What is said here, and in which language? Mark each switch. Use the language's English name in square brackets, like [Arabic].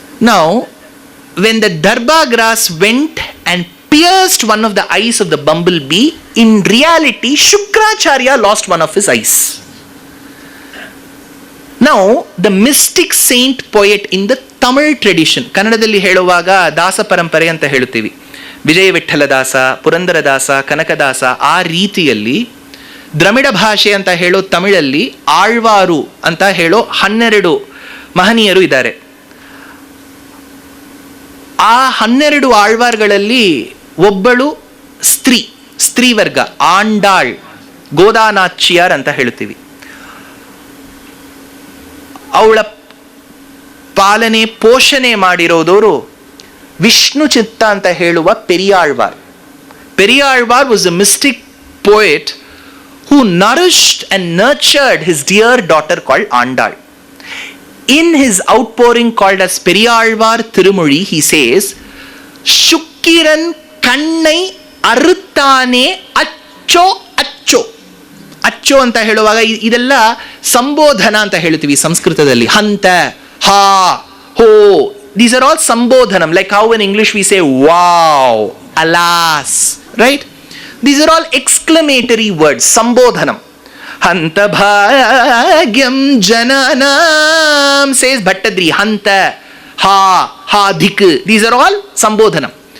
[English] Now, when the darbha grass went and pierced one of the eyes of the bumblebee, in reality, Shukracharya lost one of his eyes. Now, the mystic saint poet in the Tamil tradition, [Kannada] ಕನ್ನಡದಲ್ಲಿ ಹೇಳುವಾಗ ದಾಸ ಪರಂಪರೆ ಅಂತ ಹೇಳುತ್ತೀವಿ. ವಿಜಯ ವಿಠ್ಠಲ ದಾಸ, ಪುರಂದರ ದಾಸ, ಕನಕದಾಸ, ಆ ರೀತಿಯಲ್ಲಿ ದ್ರಮಿಡ ಭಾಷೆ ಅಂತ ಹೇಳೋ ತಮಿಳಲ್ಲಿ ಆಳ್ವಾರು ಅಂತ ಹೇಳೋ 12 ಮಹನೀಯರು ಇದ್ದಾರೆ. ಆ 12 ಆಳ್ವಾರ್ಗಳಲ್ಲಿ ಒಬ್ಬಳು ಸ್ತ್ರೀ ವರ್ಗ, ಆಂಡಾಳ್, ಗೋದಾನಾಚ್ಯಾರ್ ಅಂತ ಹೇಳುತ್ತೀವಿ. ಅವಳ ಪಾಲನೆ ಪೋಷಣೆ ಮಾಡಿರೋದವರು ವಿಷ್ಣು ಚಿತ್ತ ಅಂತ ಹೇಳುವ ಪೆರಿಯಾಳ್ವಾರ್. [English] Periyalvar was a mystic poet who nourished and nurtured his dear daughter called Andal. In his outpouring called as Periyalvar Tirumozhi, he says, [Tamil] Shukkiran kannai aruttane accho accho. [Kannada] ಅಚ್ಚೋ ಅಂತ ಹೇಳುವಾಗ ಇದೆಲ್ಲ ಸಂಬೋಧನ ಅಂತ ಹೇಳ್ತೀವಿ ಸಂಸ್ಕೃತದಲ್ಲಿ. [English] ಹಂತ, ಹಾ, ಹೋ, these are all sambodhanam, like how in English we say wow, alas, right? These are all exclamatory words, sambodhanam. [Sanskrit] Hanta bhagyam jananam, [English] says Bhattadri. Hanta, ha, dik, these are all sambodhanam.